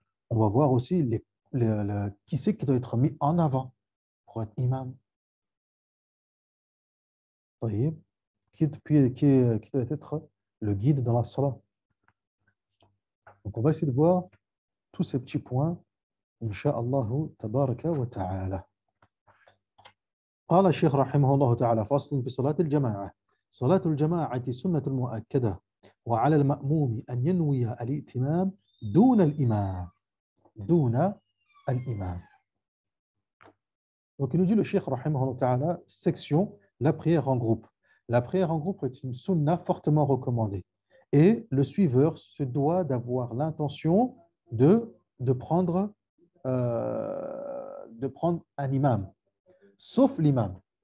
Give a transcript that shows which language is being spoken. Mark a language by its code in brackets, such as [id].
[fr] On va voir aussi qui c'est qui doit être mis en avant pour être imam. Qui doit être le guide dans la salat. Donc on va essayer de voir tous ces petits points, Inch'Allah, tabaraka wa ta'ala. [ar] قال الشيخ رحمه الله تعالى فصل في صلاة الجماعة. صلاة الجماعة سنة مؤكدة وعلى المأموم أن ينوي الائتمام دون الإمام. دون الإمام. [fr] Donc il nous dit le Cheikh rahimahullah ta'ala, section, la prière en groupe. La prière en groupe est une sunna fortement recommandée. Et le suiveur se doit d'avoir l'intention de prendre un imam, sauf l'imam.